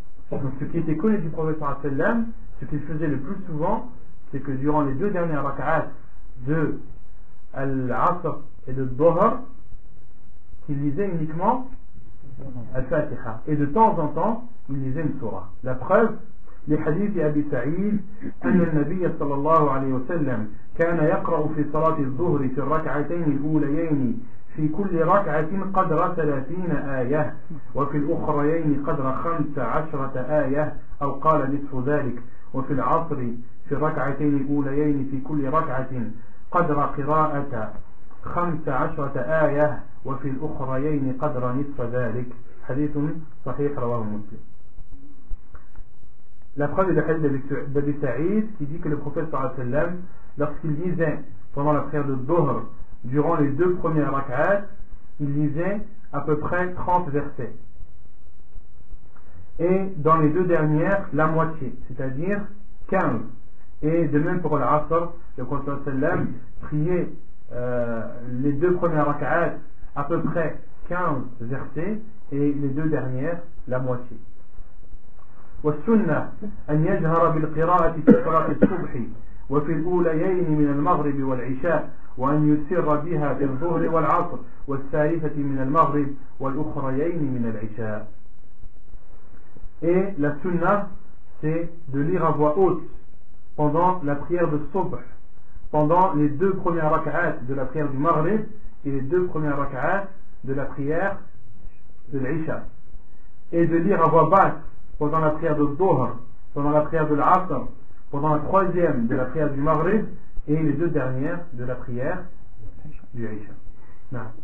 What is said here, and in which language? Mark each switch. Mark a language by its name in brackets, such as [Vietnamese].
[French] Donc ce qui était connu du prophète sallam, ce qu'il faisait le plus souvent, c'est que durant les deux dernières rak'at de Al-Asr et de Dhuhr, qu'il lisait uniquement Al-Fatiha. Et de temps en temps, il lisait une surah. La preuve, les hadiths d'Abi Sa'id, [Arabic] أن النبي صلى الله عليه وسلم كان يقرأ في صلاة الظهر في الركعتين الأوليين في كل ركعة قدر 30 آية وفي الأخريين قدر 15 آية أو قال نصف ذلك وفي العصر في الركعتين الأوليين في كل ركعة قدر قراءة 15 آية وفي الأخريين قدر نصف ذلك. حديث صحيح رواه مسلم. [French] La preuve est le hadith d'Abi Sa'id qui dit que le prophète sallallahu alayhi wa sallam, lorsqu'il lisait pendant la prière de Dhuhr, durant les deux premières rak'at, il lisait à peu près 30 versets. Et dans les deux dernières, la moitié, c'est-à-dire 15. Et de même pour l'Asr, le prophète sallallahu alayhi wa sallam priait les deux premières rak'at à peu près 15 versets et les deux dernières la moitié. [Arabic] والسنة أن يجهر بالقراءة في صلاة الصبح وفي الأوليين من المغرب والعشاء وأن يسر بها في الظهر والعصر والثالثة من المغرب والأخريين من العشاء. [French] Et la sunna, c'est de lire à voix haute pendant la prière de Subh, pendant les deux premières rak'at de la prière du Maghrib et les deux premières rak'at de la prière de l'Isha, et de lire à voix basse pendant la prière de Dhuhr, pendant la prière de l'Asr, pendant la troisième de la prière du Maghrib et les deux dernières de la prière du Isha. Non.